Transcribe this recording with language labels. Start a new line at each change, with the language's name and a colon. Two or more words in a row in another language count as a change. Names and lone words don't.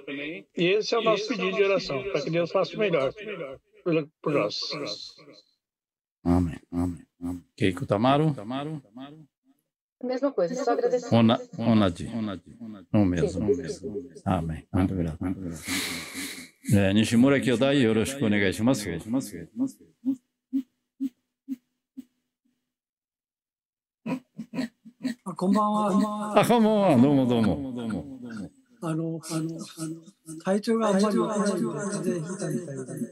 Portuguese: E esse é o nosso pedido de oração, para que Deus faça o melhor por nós. Amém. Keiko Tamaro. Mesma coisa, só agradecer. Onadi. O mesmo. Amém. Muito obrigado.
Japanese: 西村兄弟、よろしくお願いします. こんばんは。こんばんは。どうも。体調があんまり良くないんで、風邪ひいたみたいで。